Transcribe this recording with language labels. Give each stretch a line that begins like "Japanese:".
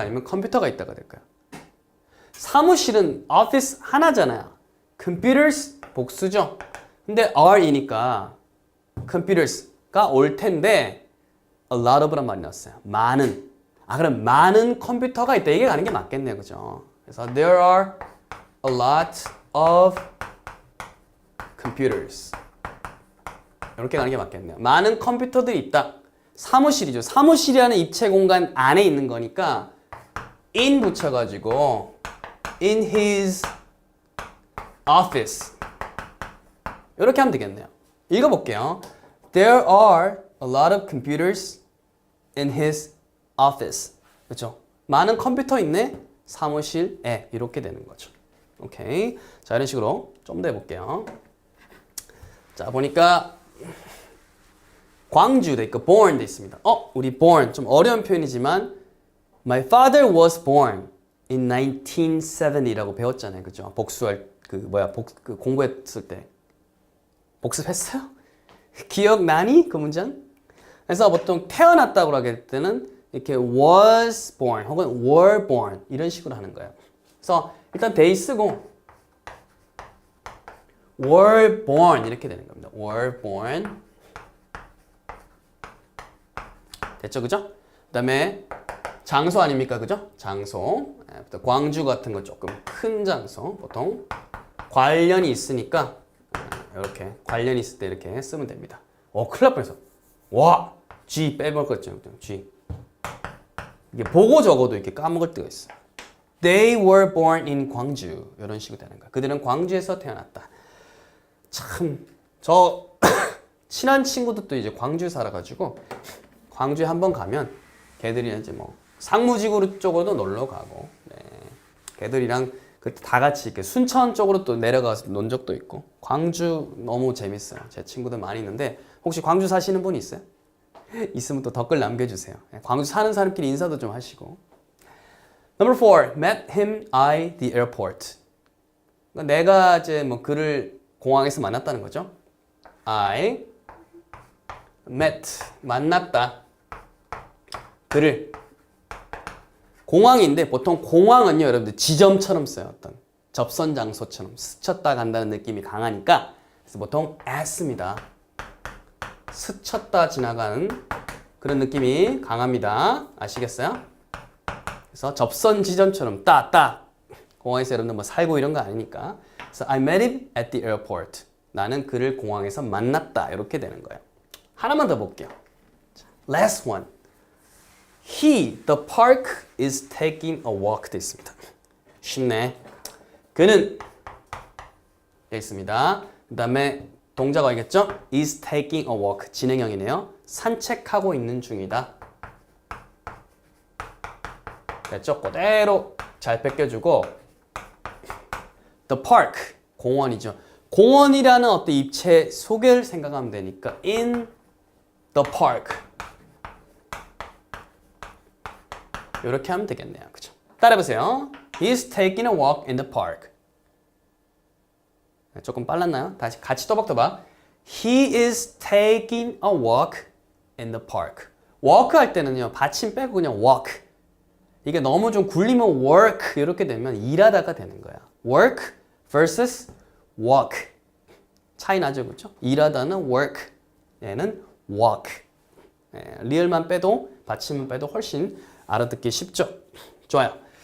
Korean: 아니면 컴퓨터가 있다가 될까요? 사무실은 office 하나잖아요. computers 복수죠. 근데 are이니까 computers가 올 텐데 a lot of란 말이 나왔어요. 많은. 그럼 많은 컴퓨터가 있다. 이게 가는 게 맞겠네요. 그죠? 그래서
English: there are a lot of computers.
Korean: 이렇게 가는 게 맞겠네요. 많은 컴퓨터들이 있다. 사무실이죠. 사무실이라는 입체 공간 안에 있는 거니까 in 붙여가지고
English: in his office
Korean: 이렇게 하면 되겠네요. 읽어볼게요.
English: There are a lot of computers in his office.
Korean: 그렇죠? 많은 컴퓨터 있네. 사무실에 이렇게 되는 거죠. 오케이. 자, 이런 식으로 좀 더 해볼게요. 자, 보니까 광주 돼 있고 born 돼 있습니다.
English: 우리 born
Korean: 좀 어려운 표현이지만
English: my father was born in 1970라고
Korean: 배웠잖아요. 그죠? 복수할 그 공부했을 때 복습했어요? 기억나니? 그 문장? 그래서 보통 태어났다고 하게 될 때는 이렇게
English: was born
Korean: 혹은
English: were born
Korean: 이런 식으로 하는 거예요. 그래서 일단 they 쓰고
English: were born
Korean: 이렇게 되는 겁니다.
English: were born
Korean: 됐죠, 그죠? 그 다음에 장소 아닙니까, 그죠? 장소. 광주 같은 거 조금 큰 장소. 보통 관련이 있으니까 이렇게 관련이 있을 때 이렇게 쓰면 됩니다. 큰일 날 뻔했어. 와, G 빼볼 거 있죠, G. 이게 보고 적어도 이렇게 까먹을 때가 있어.
English: They were born in 광주.
Korean: 이런 식으로 되는 거야. 그들은 광주에서 태어났다. 참, 저 친한 친구들도 이제 광주에 살아가지고 광주에 한번 가면 걔들이 이제 뭐 상무지구 쪽으로도 놀러 가고, 네. 걔들이랑 다 같이 이렇게 순천 쪽으로 또 내려가서 논 적도 있고. 광주 너무 재밌어요. 제 친구들 많이 있는데 혹시 광주 사시는 분 있어요? 있으면 또 댓글 남겨주세요. 광주 사는 사람끼리 인사도 좀 하시고.
English: Number 4, met him at the airport.
Korean: 그러니까 내가 이제 뭐 그를 공항에서 만났다는 거죠. I met 만났다. 그를 공항인데 보통 공항은요, 여러분들 지점처럼 써요. 어떤 접선 장소처럼 스쳤다 간다는 느낌이 강하니까 그래서 보통 at입니다. 스쳤다 지나가는 그런 느낌이 강합니다. 아시겠어요? 그래서 접선 지점처럼 따 공항에서 여러분들 뭐 살고 이런 거 아니니까. 그래서
English: I met him at the airport.
Korean: 나는 그를 공항에서 만났다. 이렇게 되는 거예요. 하나만 더 볼게요.
English: Last one. He, the park is taking a walk
Korean: 돼 있습니다. 쉽네. 그는 여기 있습니다. 그 다음에 동작어 알겠죠?
English: is taking a walk.
Korean: 진행형이네요. 산책하고 있는 중이다. 됐죠? 그대로 잘 뺏겨주고 the park, 공원이죠. 공원이라는 어떤 입체 소개를 생각하면 되니까
English: in the park
Korean: 이렇게 하면 되겠네요. 그죠? 따라해보세요.
English: He's taking a walk in the park.
Korean: 조금 빨랐나요? 다시 같이 또박또박.
English: He is taking a walk in the park.
Korean: walk 할 때는요, 받침 빼고 그냥 walk. 이게 너무 좀 굴리면 work 이렇게 되면 일하다가 되는 거야.
English: work versus walk.
Korean: 차이 나죠, 그렇죠? 일하다는 work, 얘는 walk. 리을만 빼도 받침만 빼도 훨씬 알아듣기 쉽죠? 좋아요.